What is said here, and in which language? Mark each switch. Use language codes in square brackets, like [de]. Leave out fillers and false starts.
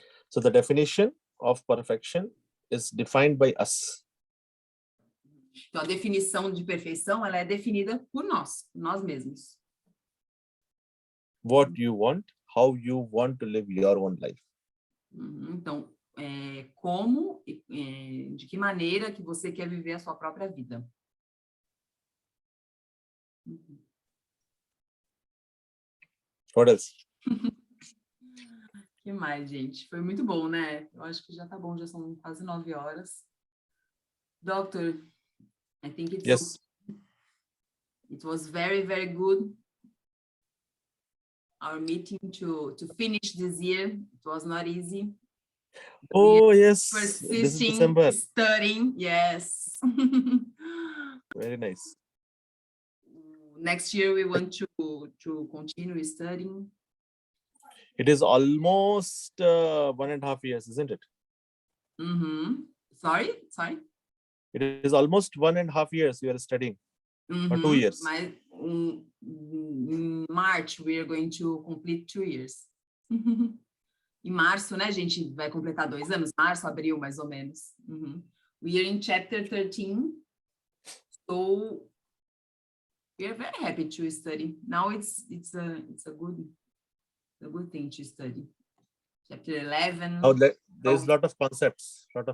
[en] So the definition of perfection is defined by us. [pt] Então, a definição de perfeição, ela é definida por nós mesmos. [en] What you want, how you want to live your own life. [pt] Então, como, de que maneira que você quer viver a sua própria vida. [en] What else? [pt] Que mais, gente? Foi muito bom, né? Eu acho que já tá bom, já são quase 9 horas. [en] Doctor, I think it's Yes. it was very, very good. Our meeting to finish this year. It was not easy. Oh, yes. This is Persisting, December. studying, yes. Very nice. Next year we want to continue studying. It is almost 1.5 years, isn't it? Mm-hmm. Sorry? It is almost 1.5 years you are studying, or 2 years. [pt] Mas [en] in March we are going to complete 2 years. [pt] Em março, né, gente, vai completar 2 anos, março, abril, mais ou menos. [en] We are in chapter 13, so we are very happy to study. Now it's a good thing to study. Chapter 11. Oh, there's a lot of concepts.